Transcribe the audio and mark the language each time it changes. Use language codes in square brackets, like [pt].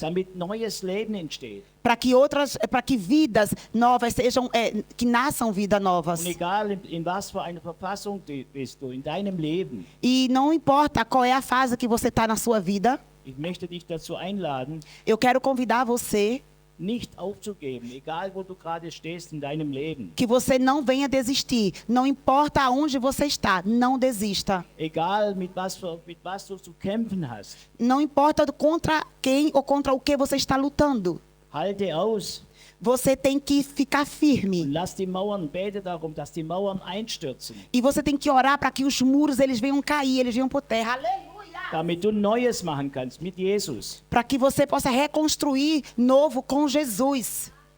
[de] damit neues Leben entsteht. [pt] para que vidas novas sejam, que nasçam vidas novas. [de] Und egal in was für einer Verfassung bist du in deinem Leben, [pt] E não importa qual é a fase que você está na sua vida, [de] ich möchte dich dazu einladen, [pt] eu quero convidar você [de] nicht aufzugeben, egal wo du gerade stehst in deinem Leben. [pt] que você não venha desistir. Não importa aonde você está, não desista. [de] Egal mit was du zu kämpfen hast. [pt] Não importa contra quem ou contra o que você está lutando. [de] Halte aus. [pt] Você tem que ficar firme. [de] Und lass die Mauern, bete darum, dass die Mauern einstürzen. [pt] E você tem que orar para que os muros eles venham cair, eles venham por terra. Aleluia! [de] Damit du Neues machen kannst mit Jesus. [pt] Para que você possa reconstruir novo com Jesus.